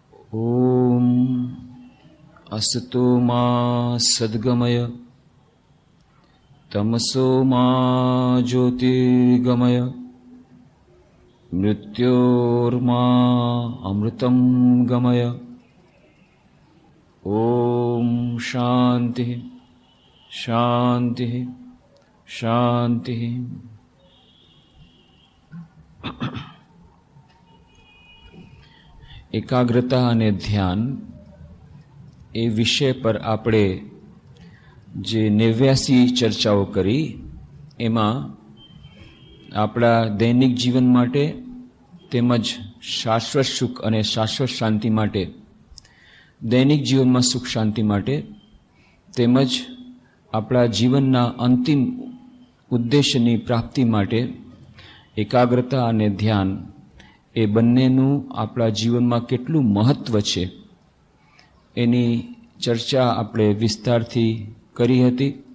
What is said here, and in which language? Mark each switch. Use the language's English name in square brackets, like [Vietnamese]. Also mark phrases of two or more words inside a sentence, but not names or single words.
[Sanskrit] ओम असतो मा सद्गमय तमसो मा ज्योतिर्गमय मृत्योर्मा अमृतं गमय। ओम शांति शांति शांति। [Gujarati] એકાગ્રતા અને ધ્યાન એ વિષય પર આપણે જે 89 ચર્ચાઓ કરી એમાં આપણા દૈનિક જીવન માટે તેમજ શાશ્વત સુખ અને શાશ્વત શાંતિ માટે, દૈનિક જીવનમાં સુખ શાંતિ માટે તેમજ આપણા જીવનના અંતિમ ઉદ્દેશ્યની પ્રાપ્તિ માટે એકાગ્રતા અને ધ્યાન એ બંનેનું આપણા જીવનમાં કેટલું મહત્વ છે એની ચર્ચા આપણે વિસ્તારથી કરી હતી.